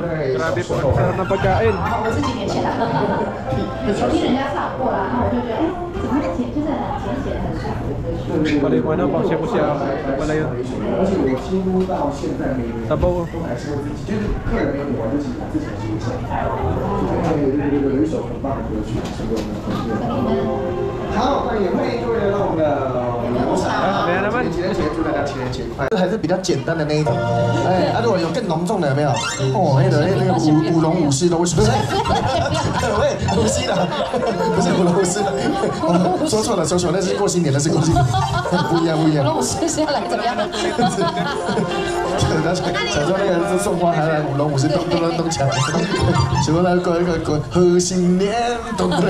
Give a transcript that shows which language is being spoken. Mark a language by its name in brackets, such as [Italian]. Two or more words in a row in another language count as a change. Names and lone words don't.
[Filipino] Grabe po, sarap ng pagkain. Pala yung ano, pang siya pala yun. Sabaw. Kaya naman， [Chinese] 祝大家情人节快乐。还是比较简单的那一种，哎，如果有更浓重的有没有？哦，那个舞龙舞狮都是，喂，不是的，不是舞龙舞狮的，说错了，那是过新年，那是过新年，不一样。舞龙舞狮是要来怎么样的？想说那个送花还来舞龙舞狮，咚锵，结果那个贺新年，咚锵，